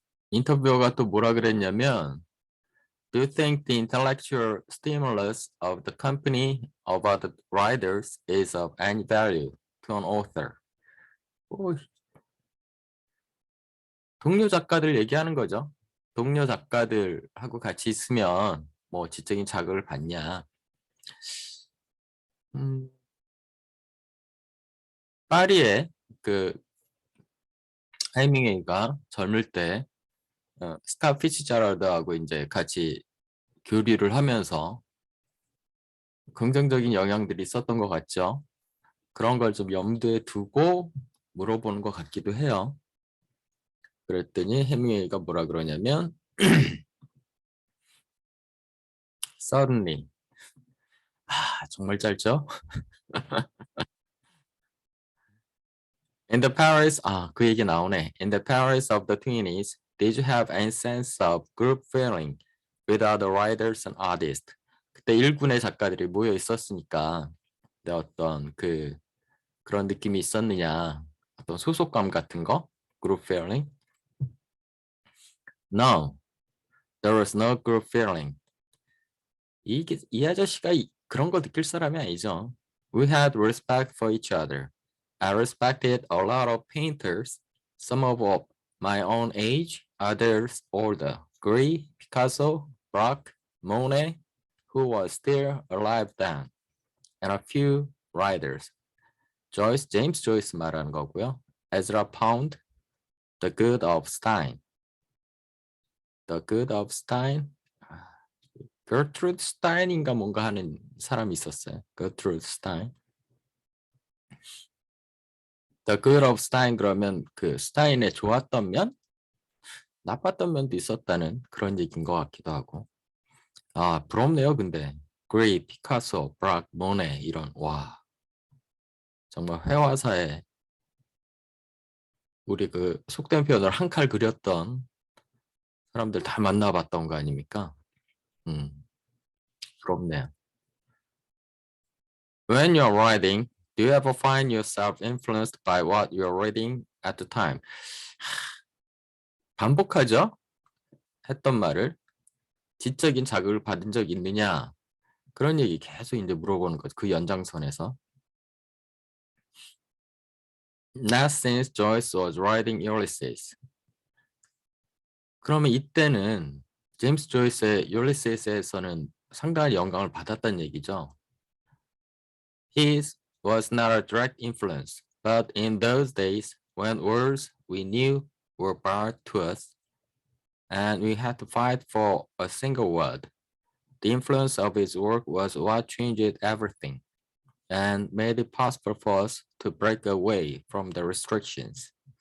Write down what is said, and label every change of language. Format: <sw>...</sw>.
<ko>인터뷰어가 또 뭐라 그랬냐면</ko> <en>Do you think the intellectual stimulus of the company about the writers is of any value to an author?</en> <ko>오, 동료 작가들 얘기하는 거죠. 동료 작가들하고 같이 있으면 뭐 지적인 자극을 받냐. 음, 파리에 그 해밍웨이가 젊을 때 스카 피츠제럴드하고 이제 같이 교류를 하면서 긍정적인 영향들이 있었던 것 같죠. 그런 걸 좀 염두에 두고 물어보는 것 같기도 해요. 그랬더니 해밍웨이가 뭐라 그러냐면 suddenly 정말 짧죠?</ko> <en>In the Paris,</en> <ko>그 얘기 나오네.</ko> <en>In the Paris of the 20s, did you have any sense of group feeling with other writers and artists?</en> <ko>그때 일군의 작가들이 모여 있었으니까 어떤 그런 느낌이 있었느냐? 어떤 소속감 같은 거?</ko> <en>Group feeling? No, there was no group feeling.</en> <ko>이 아저씨가 그런 거 느낄 사람이 아니죠.</ko> <en>We had respect for each other. I respected a lot of painters, some of my own age, others older. Gris, Picasso, Braque, Monet, who was still alive then, and a few writers.</en> <ko>Joyce, James Joyce 말하는 거고요.</ko> <en>Ezra Pound, The Good of Stein. The Good of Stein.</en> <ko>Gertrude Stein인가 뭔가 하는 사람이 있었어요.</ko> <en>Gertrude Stein. The Good of Stein</en> <ko>그러면 그 스타인의 좋았던 면, 나빴던 면도 있었다는 그런 얘기인 것 같기도 하고. 부럽네요. 근데 그레이, 피카소, 브락, 모네 이런 정말 회화사에 우리 그 속된 표현을 한 칼 그렸던 사람들 다 만나봤던 거 아닙니까? 부럽네요.</ko> <en>When you're writing, do you ever find yourself influenced by what you're reading at the time?</en> <ko>반복하죠? 했던 말을 지적인 자극을 받은 적 있느냐? 그런 얘기 계속 이제 물어보는 거죠. 그 연장선에서.</ko> <en>Not since Joyce was writing Ulysses.</en> <ko>그러면 이때는 제임스 조이스의 율리시스에서는 상당한 영감을 받았다는 얘기죠.</ko> <en>His was not a direct influence, but in those days when words we knew were brought to us and we had to fight for a single word, the influence of his work was what changed everything and made it possible for us to break away from the restrictions.</en>